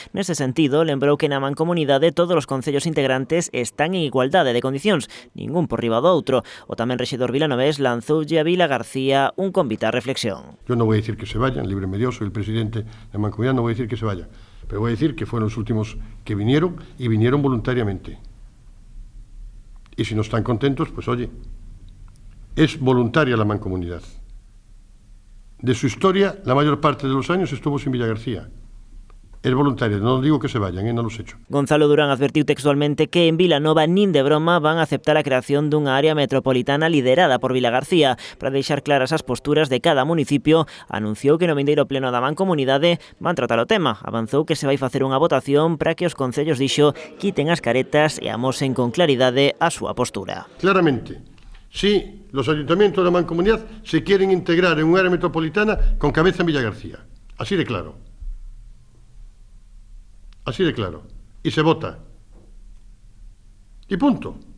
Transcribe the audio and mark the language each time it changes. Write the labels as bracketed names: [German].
[Galician] Nese sentido, lembrou que na mancomunidade todos os concellos integrantes están en igualdade de condicións, ningún por riba do outro. O tamén rexedor vilanovés lanzoulle a Vilagarcía un convite á reflexión. [Spanish] Yo no voy a decir que se vayan, libre medio, soy el presidente de Mancomunidad, no voy a decir que se vayan, pero voy a decir que fueron los últimos que vinieron y vinieron voluntariamente. Y si no están contentos, pues oye, es voluntaria la mancomunidad. De su historia, la mayor parte de los años estuvo sin Villagarcía. Es voluntaria, no digo que se vayan, no los echo. [Galician] Gonzalo Durán advertiu textualmente que en Vilanova nin de broma van a aceptar a creación dunha área metropolitana liderada por Vilagarcía. Para deixar claras as posturas de cada municipio, anunciou que no vindeiro pleno da Mancomunidade van tratar o tema. Avanzou que se vai facer unha votación para que os concellos, dixo, quiten as caretas e amosen con claridade a súa postura. [Spanish] Claramente, si los ayuntamientos de la Mancomunidad se quieren integrar en un área metropolitana con cabeza en Villagarcía. Así de claro. Así de claro. Y se vota. Y punto.